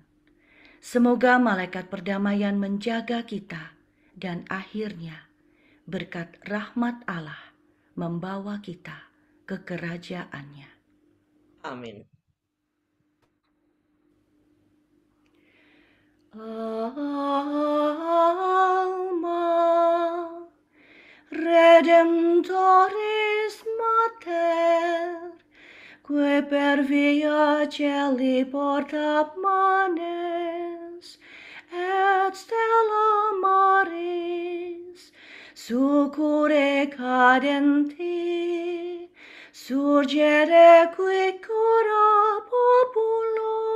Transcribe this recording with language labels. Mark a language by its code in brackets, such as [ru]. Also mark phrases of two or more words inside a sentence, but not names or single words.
[id] Semoga malaikat perdamaian menjaga kita, dan akhirnya berkat rahmat Allah membawa kita ke kerajaannya. Amin. [la] Alma Redemptoris Mater, que per via celi porta manes, et stella maris, succurre cadenti, surgere qui cura populo,